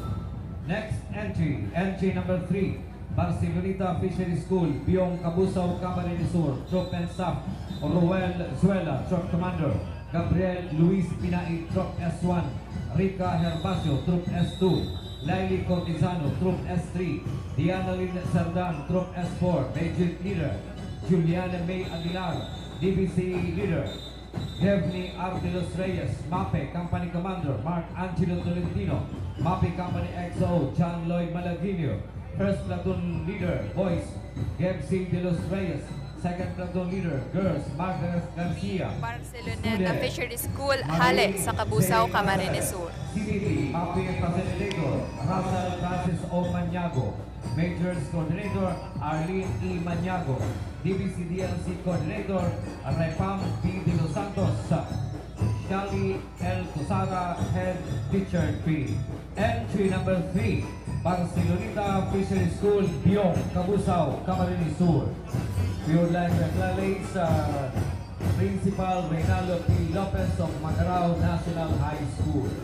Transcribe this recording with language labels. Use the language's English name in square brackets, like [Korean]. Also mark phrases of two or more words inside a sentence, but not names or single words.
[English] Next entry, entry number 3, Barceloneta Fishery School, Biong Cabusao, Camarines Sur. Troop and Staff, Ruel Zuela, Troop Commander. Gabriel Luis Pinay, Troop S1. Rica Herbacio, Troop S2. Laili Cortizano, Troop S3. Diana Lynn Sardan, Troop S4. Major Leader, Juliana May Aguilar, DBC Leader. Devni Ardelos Reyes, MAPE Company Commander. Mark Angelo Tolentino, MAPE Company XO. John Lloyd Malaguinio. First Platoon Leader, Boys, Gebsi De Los Reyes. Second Platoon Leader, Girls, Margaret Garcia. Barceloneta Fishery School, [Bikol] hale sa [English] Cabusao, Camarines Sur. CBT, MAPE Facilitator, Russell Francis O. Maniago. Majors Coordinator, Arlene E. Maniago. DBC DLC Coordinator, Repam P. De Los Santos. Shali L. Tosada, Head Teacher P. Entry number 3, Barceloneta Fishery School, Biong, Cabusao, Camarines Sur. We would like to acknowledge Principal Reynaldo P. Lopez of Macarao National High School.